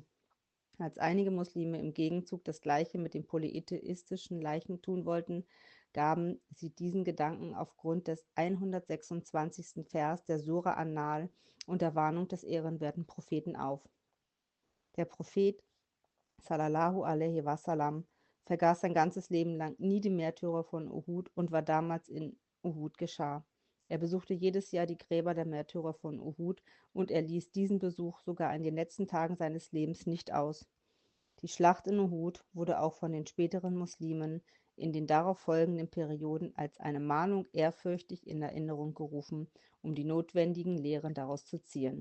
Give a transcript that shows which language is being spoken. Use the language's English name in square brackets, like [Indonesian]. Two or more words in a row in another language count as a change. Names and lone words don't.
[German] Als einige Muslime im Gegenzug das Gleiche mit den polytheistischen Leichen tun wollten, gaben sie diesen Gedanken aufgrund des 126. Vers der Sura An-Nahl und der Warnung des ehrenwerten Propheten auf. Der Prophet [Arabic] صلى الله عليه وسلم [German] vergaß sein ganzes Leben lang nie die Märtyrer von Uhud und war damals in Uhud geschah. Er besuchte jedes Jahr die Gräber der Märtyrer von Uhud und er ließ diesen Besuch sogar in den letzten Tagen seines Lebens nicht aus. Die Schlacht in Uhud wurde auch von den späteren Muslimen in den darauf folgenden Perioden als eine Mahnung ehrfürchtig in Erinnerung gerufen, um die notwendigen Lehren daraus zu ziehen.